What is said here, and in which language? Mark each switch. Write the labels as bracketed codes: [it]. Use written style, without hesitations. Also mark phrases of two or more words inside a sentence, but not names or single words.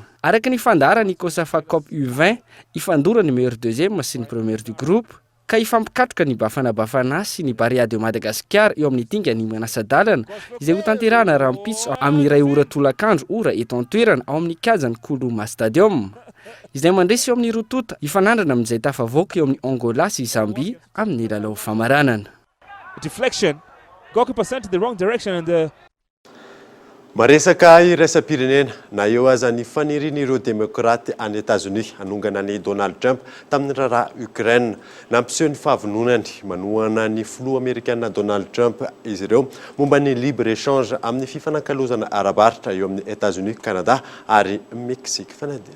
[mg] Araka ny fandahara ny Kosafa Cup U20 ifandora ny [fr] meilleur deuxième [mg] sy ny [fr] premier du groupe [mg] ka ifampikatroka ny Bafana sy ny Barea de Madagascar eo amin'ny dingany manasa-dalana izay ho tanterahana rahampitso amin'ny iray ora tolakandro ora eto an-toerana ao amin'ny kajany Koloma Stadium. izay mandresy eo amin'ny rotota ifanandrana amin'izay tafavoaka eo amin'ny Angola sy Zambie amin'ny lalao famaranana. [en] Deflection. Goalkeeper sent in the wrong direction and [mg] maresaka iraisam-pirenena na eo aza ny fanirian'ireo demokraty any États-Unis hanongana ny Donald Trump tamin'ny raharaha Ukraine nampiseho ny fahavononany manohana ny filoha amerikanina Donald Trump izy ireo momba ny [fr] libre échange [mg] amin'ny fifanankalozana arabaritra eo amin'ny États-Unis, Canada ary Mexique fanadina.